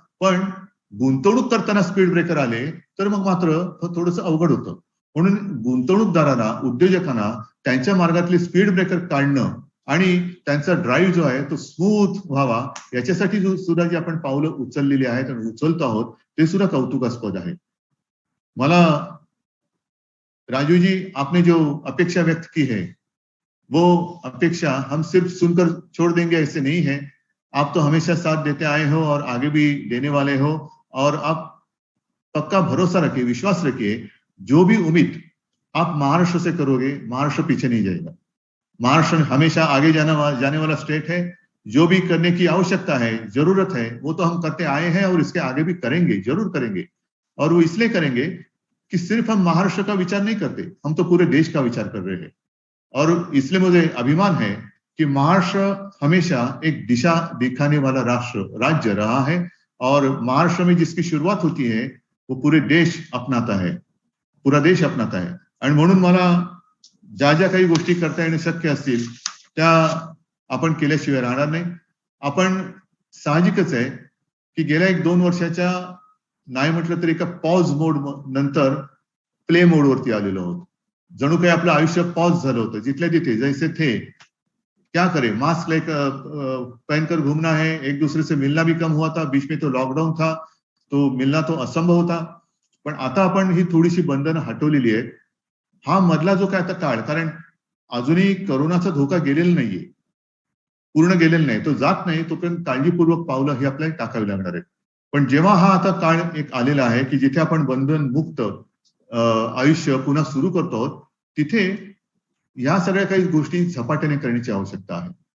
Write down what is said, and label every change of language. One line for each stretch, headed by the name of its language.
Marathi: पण गुंतवणूक करताना स्पीड ब्रेकर आले तर मग मात्र थोडंसं अवघड होतं. म्हणून गुंतवणूकदारांना, उद्योजकांना त्यांच्या मार्गातले स्पीड ब्रेकर काढणं आणि त्यांचा ड्राईव्ह जो आहे तो स्मूथ व्हावा याच्यासाठी सुद्धा जी आपण पावलं उचललेली आहेत आणि उचलतो आहोत ते सुद्धा कौतुकास्पद आहे. मला
Hindi: राजीव जी, आपने जो अपेक्षा व्यक्त की है वो अपेक्षा हम सिर्फ सुनकर छोड़ देंगे ऐसे नहीं है. आप तो हमेशा साथ देते आए हो और आगे भी देने वाले हो. और आप पक्का भरोसा रखिए, विश्वास रखिए, जो भी उम्मीद आप महाराष्ट्र से करोगे महाराष्ट्र पीछे नहीं जाएगा. महाराष्ट्र हमेशा आगे जाने वाला स्टेट है. जो भी करने की आवश्यकता है, जरूरत है, वो तो हम करते आए हैं और इसके आगे भी करेंगे, जरूर करेंगे. और वो इसलिए करेंगे कि सिर्फ हम महाराष्ट्र का विचार नहीं करते, हम तो पूरे देश का विचार कर रहे हैं. और इसलिए मुझे अभिमान है कि महाराष्ट्र हमेशा एक दिशा दिखाने वाला राज्य रहा है. और महाराष्ट्र में जिसकी शुरुआत होती है वो पूरे देश अपनाता है, पूरा देश अपनाता है.
Marathi: आणि म्हणून मला ज्या ज्या काही गोष्टी करता येणं शक्य असतील त्या आपण केल्याशिवाय राहणार नाही. आपण साहजिकच आहे की गेल्या 1-2 वर्षाच्या नाही म्हटलं तरी एका पॉज मोड नंतर प्ले मोडवरती आलेलो आहोत. जणू काही आपलं आयुष्य पॉज झालं होतं. जिथल्या तिथे
Hindi: जैसे थे क्या करे, मास्क पहनकर घूमना है, एक दूसरे से मिलना भी कम हुआ था. बीच में तो लॉकडाउन था, तो मिलना तो असंभव होता.
Marathi: पण आता आपण ही थोडीशी बंधनं हटवलेली आहेत. हा मधला जो काय आता काळ, कारण अजूनही करोनाचा धोका गेलेला नाहीये, पूर्ण गेलेला नाही, तो जात नाही, तोपर्यंत काळजीपूर्वक पावलं ही आपल्याला टाकावी लागणार आहेत. पण जेव्हा हा आता काळ एक आलेला आहे की जिथे आपण बंधन मुक्त आयुष्य पुन्हा सुरू करतो आहोत, तिथे या सगळ्या काही गोष्टी झपाट्याने करण्याची आवश्यकता आहे.